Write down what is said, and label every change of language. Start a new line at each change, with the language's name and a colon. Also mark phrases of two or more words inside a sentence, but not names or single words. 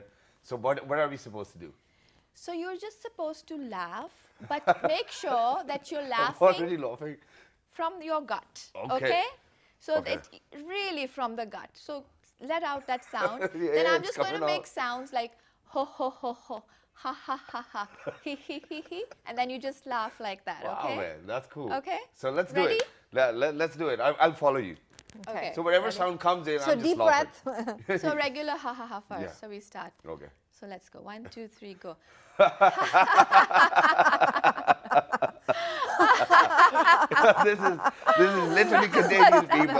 English: So what are we supposed to do? So you're just supposed to laugh, but make sure that you're I'm laughing already laughing. from your gut, Okay. okay? So Okay. that really from the gut. So let out that sound. Yeah, Then yeah, I'm it's just going to coming make out. sounds like ho ho ho ho, ha ha ha ha, he he he he, and then you just laugh like that, Wow, okay? man, that's cool. Okay. So let's do Ready? it. Let's do it. I'll follow you. Okay. So whatever sound comes in, So I'm just deep laughing. breath. So regular ha ha ha first. Yeah. So we start. Okay. So let's go. 1, 2, 3, go. this is literally contagious, people.